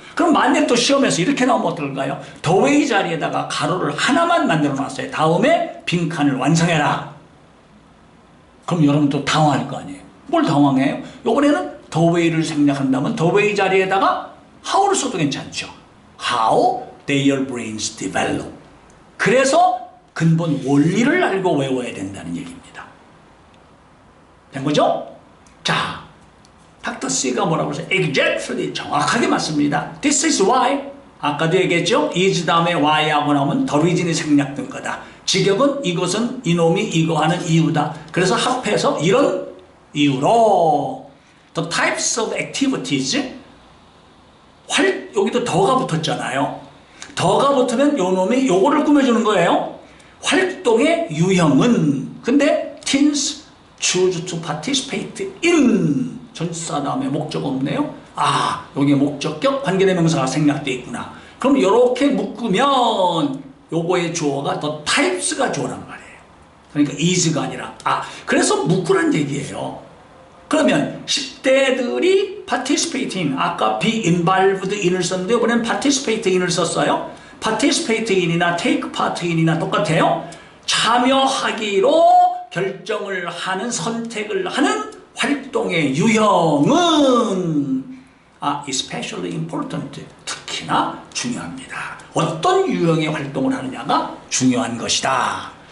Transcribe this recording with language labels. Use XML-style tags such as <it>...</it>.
<ko>그럼 만약 또 시험에서 이렇게 나오면 어떨까요? the way 자리에다가 가로를 하나만 만들어 놨어요. 다음에 빈칸을 완성해라. 그럼 여러분 또 당황할 거 아니에요. 뭘 당황해요? 이번에는 the way를 생략한다면 the way 자리에다가 how를 써도 괜찮죠.</ko> <en>how their brains develop.</en> <ko>그래서 근본 원리를 알고 외워야 된다는 얘기입니다. 된 거죠? 자, 닥터 C가 뭐라고 그러세요?</ko> <en>Exactly,</en> <ko>정확하게 맞습니다.</ko> <en>This is why.</en> <ko>아까도 얘기했죠? is 다음에 why하고 나오면 the reason이 생략된 거다. 직역은 이것은 이놈이 이거 하는 이유다. 그래서 합해서 이런 이유로</ko> <en>the types of activities,</en> <ko>여기도 더가 붙었잖아요. 더가 붙으면 요 놈이 요거를 꾸며주는 거예요. 활동의 유형은, 근데</ko> <en>teens choose to participate in,</en> <ko>전치사 다음에 목적 없네요. 여기에 목적격 관계대명사가 생략되어 있구나. 그럼 이렇게 묶으면 요거의 주어가 더 types가 주어란 말이에요. 그러니까 is가 아니라 그래서 묶으란 얘기예요. 그러면 10대들이 participate in, 아까 be involved in을 썼는데 이번엔 participate in을 썼어요. participate in이나 take part in이나 똑같아요. 참여하기로 결정을 하는, 선택을 하는 활동의 유형은</ko> <en>especially important,</en> <ko>특히나 중요합니다. 어떤 유형의 활동을 하느냐가 중요한 것이다.</ko>